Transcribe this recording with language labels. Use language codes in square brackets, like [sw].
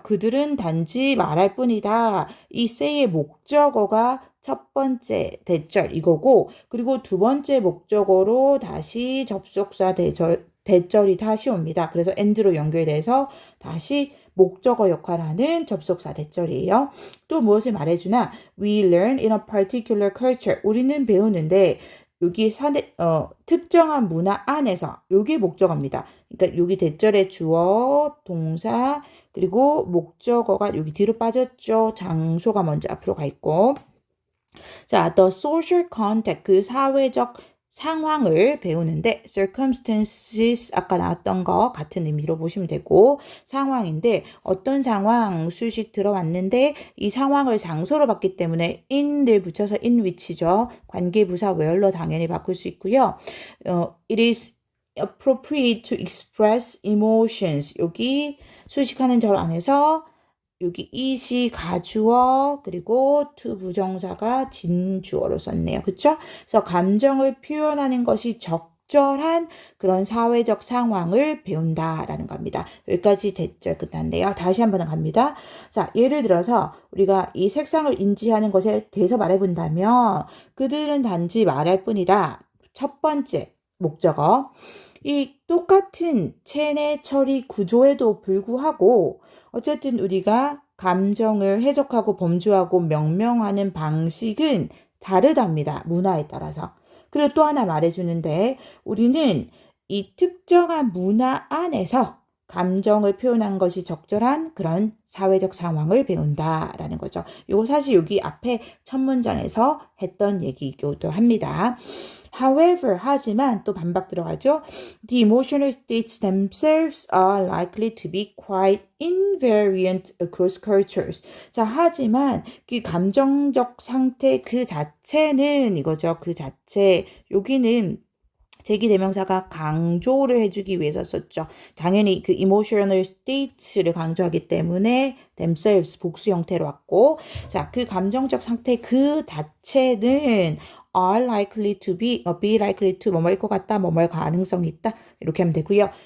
[ko] 그들은 단지 말할 뿐이다. 이 say의 목적어가 첫 번째 대절 이거고 그리고 두 번째 목적어로 다시 접속사 대절이 다시 옵니다. 그래서 and로 연결돼서 다시 목적어 역할을 하는 접속사 대절이에요. 또 무엇을 말해주나? [en] We learn in a particular culture. [ko] 우리는 배우는데 여기 특정한 문화 안에서 여기 목적어입니다. 그러니까 여기 대절의 주어, 동사, 그리고 목적어가 여기 뒤로 빠졌죠. 장소가 먼저 앞으로 가 있고. 자, the social context, 그 사회적 상황을 배우는데 circumstances 아까 나왔던 거 같은 의미로 보시면 되고 상황인데 어떤 상황 수식 들어왔는데 이 상황을 장소로 봤기 때문에 in을 붙여서 in which죠. 관계부사 where로 당연히 바꿀 수 있고요. [en] It is appropriate to express emotions. [ko] 여기 수식하는 절 안에서 여기 it이 가주어 그리고 to 부정사가 진주어로 썼네요. 그쵸? 그래서 감정을 표현하는 것이 적절한 그런 사회적 상황을 배운다라는 겁니다. 여기까지 대절 끝났네요. 다시 한번 갑니다. 자, 예를 들어서 우리가 이 색상을 인지하는 것에 대해서 말해본다면 그들은 단지 말할 뿐이다. 첫 번째 목적어. 이 똑같은 체내 처리 구조에도 불구하고 어쨌든 우리가 감정을 해석하고 범주하고 명명하는 방식은 다르답니다. 문화에 따라서. 그리고 또 하나 말해주는데 우리는 이 특정한 문화 안에서 감정을 표현한 것이 적절한 그런 사회적 상황을 배운다라는 거죠. 이거 사실 여기 앞에 첫 문장에서 했던 얘기이기도 합니다. However, 하지만 또 반박 들어가죠. [en] The emotional states themselves are likely to be quite invariant across cultures. [ko] 자, 하지만 그 감정적 상태 그 자체는 이거죠. 그 자체. 여기는 제기대명사가 강조를 해주기 위해서 썼죠. 당연히 그 emotional states를 강조하기 때문에 themselves 복수 형태로 왔고 자, 그 감정적 상태 그 자체는 [en] are likely to be likely to [ko] 뭐뭐일 것 같다, 뭐뭐일 가능성이 있다 이렇게 하면 되고요.